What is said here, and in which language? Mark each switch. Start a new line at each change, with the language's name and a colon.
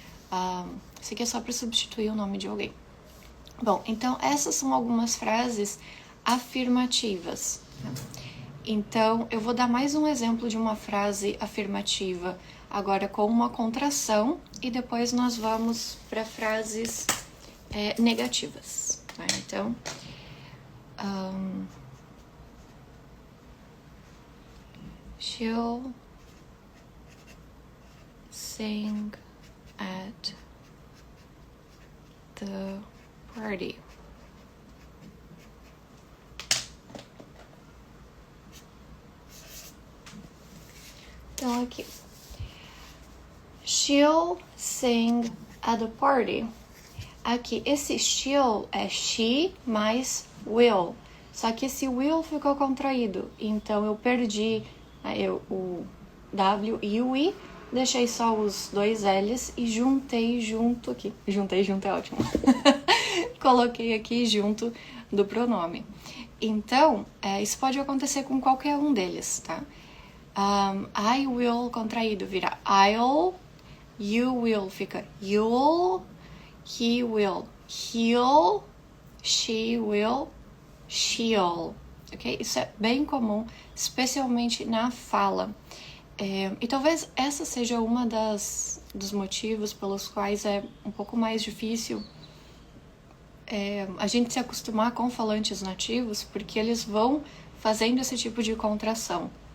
Portuguese: Não, isso aqui é só para substituir o nome de alguém. Bom, então essas são algumas frases afirmativas. Né? Então, eu vou dar mais um exemplo de uma frase afirmativa, agora com uma contração, e depois nós vamos para frases negativas. Tá? Então,
English: she'll sing at the party.
Portuguese: Então, aqui.
English: She'll sing at the party.
Portuguese: Aqui, esse she'll é she mais will. Só que esse will ficou contraído, então eu perdi o W e o I, deixei só os dois L's e juntei junto aqui. Juntei junto é ótimo. Coloquei aqui junto do pronome. Então, isso pode acontecer com qualquer um deles, tá? I will contraído vira I'll, you will fica you'll, he will, he'll, she will, she'll, ok? Isso é bem comum, especialmente na fala. E talvez essa seja uma dos motivos pelos quais é um pouco mais difícil a gente se acostumar com falantes nativos, porque eles vão fazendo esse tipo de contração.